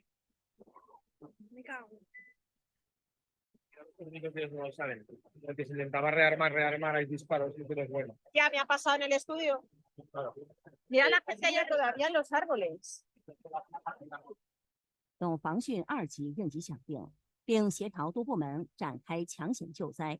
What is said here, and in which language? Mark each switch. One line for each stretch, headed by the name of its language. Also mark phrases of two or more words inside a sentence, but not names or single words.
Spanish: Me cago. Los únicos no lo saben. Porque se intentaba rearmar, hay disparos y todo es bueno. Ya me ha pasado en el estudio. Claro. Mira la que hay todavía en los árboles.
Chinese: 等防汛2级应急响应，并协调多部门展开强险救灾。